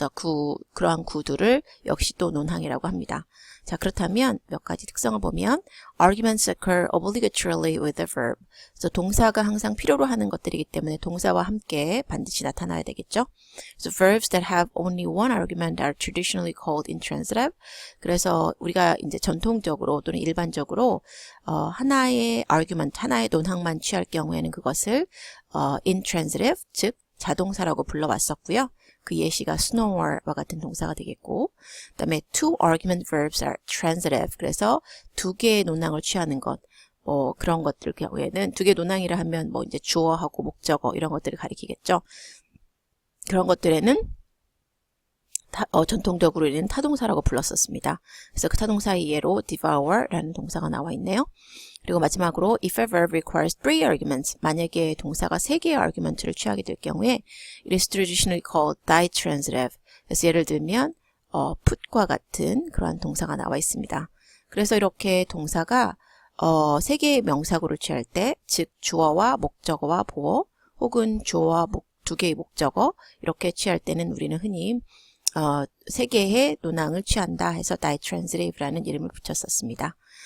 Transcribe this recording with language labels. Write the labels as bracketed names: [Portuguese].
[Korean] 그래서 그러한 구들을 역시 또 논항이라고 합니다. 자, 그렇다면 몇 가지 특성을 보면 [English] arguments occur obligatorily with the verb. [Korean] 그래서 동사가 항상 필요로 하는 것들이기 때문에 동사와 함께 반드시 나타나야 되겠죠. [English] So verbs that have only one argument are traditionally called intransitive. [Korean] 그래서 우리가 이제 전통적으로 또는 일반적으로 하나의 argument, 하나의 논항만 취할 경우에는 그것을 intransitive, 즉 자동사라고 불러왔었고요. 그 예시가 snore와 같은 동사가 되겠고, 그 다음에 [English] two argument verbs are transitive. [Korean] 그래서 두 개의 논항을 취하는 것, 뭐 그런 것들 경우에는 두 개의 논항이라 하면 뭐 이제 주어하고 목적어 이런 것들을 가리키겠죠. 그런 것들에는 전통적으로는 타동사라고 불렀었습니다. 그래서 그 타동사의 예로 devour라는 동사가 나와 있네요. [English] 그리고 마지막으로 if a verb requires 3 arguments, [Korean] 만약에 동사가 3개의 argument를 취하게 될 경우에 [English] it is traditionally called ditransitive. [Korean] 그래서 예를 들면 put과 같은 그러한 동사가 나와 있습니다. 그래서 이렇게 동사가 3개의 명사구를 취할 때, 즉 주어와 목적어와 보어 혹은 주어와 2개의 목적어 이렇게 취할 때는 우리는 흔히 3개의 논항을 취한다 해서 ditransitive라는 이름을 붙였었습니다.